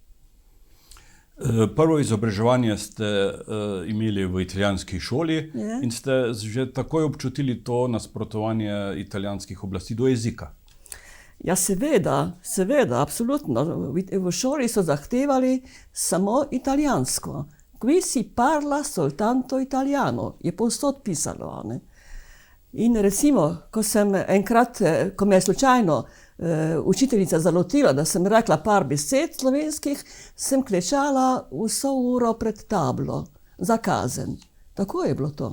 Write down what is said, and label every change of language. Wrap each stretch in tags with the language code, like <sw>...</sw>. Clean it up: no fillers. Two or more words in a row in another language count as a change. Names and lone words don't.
<sl>Prvo izobraževanje ste imeli v italijanski šoli in ste že takoj občutili to nasprotovanje italijanskih oblasti do jezika. Ja, seveda, absolutno. V šoli so zahtevali samo italijansko.</sl> <it>Qui si parla soltanto italiano,</it> <sl>je povsod pisalo, ne? In recimo, ko me je slučajno učiteljica zalotila, da sem rekla par besed slovenskih, sem klečala vso uro pred tablo za kazen. Tako je bilo to.</sl>